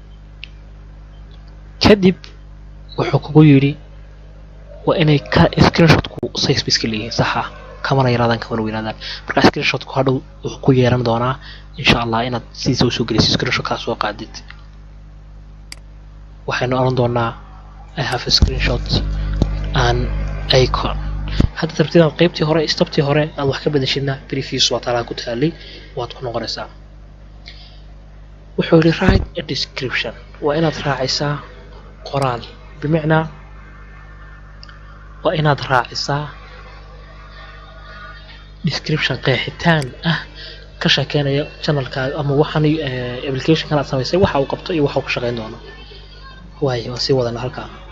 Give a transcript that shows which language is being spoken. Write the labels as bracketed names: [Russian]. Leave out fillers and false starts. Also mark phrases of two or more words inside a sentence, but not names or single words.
[Somali] kadib wuxuu kugu yidhi waa inay ka screenshot-ku size iska leeyihiin saxa kamana yaraadaan kamana weynaadaan marka screenshot-ku hadhow wuxuu ku yeelan doonaa [Arabic] إن شاء الله [Somali] inaad sidiisa usoo geliso screenshot-kaa soo qaadid waxaynu oran doonaa [English] I have a screenshot an icon [Somali] hadda tartiibta qaybtii hore stoptii hore aad wax ka bedeshidna previous waa talaa ku taalay waad ku noqonaysaa wuxuu yiri [English] write a description [Somali] waa inaad raacaysaa qoraal bimacnaa waa inaad raacisaa description qeexitaan ah ka shaqeynaya channelkaaga ama waxaan application-kan aad samaysay waxa uu qabto iyo waxa uu ka shaqeyn doono waayo waan sii wadana halkaa